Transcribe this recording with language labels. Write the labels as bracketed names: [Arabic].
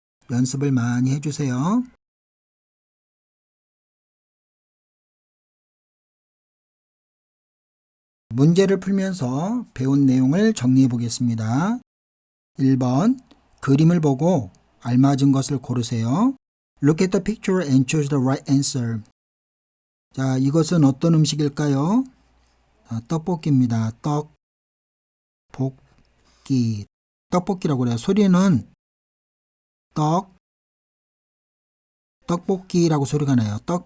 [Korean] 연습을 많이 해주세요. 문제를 풀면서 배운 내용을 정리해 보겠습니다. 1번, 그림을 보고 알맞은 것을 고르세요. [English] Look at the picture and choose the right answer. [Korean] 자, 이것은 어떤 음식일까요? 떡볶이입니다. 떡볶이. 떡볶이라고 그래요. 소리는 떡볶이라고 소리가 나요.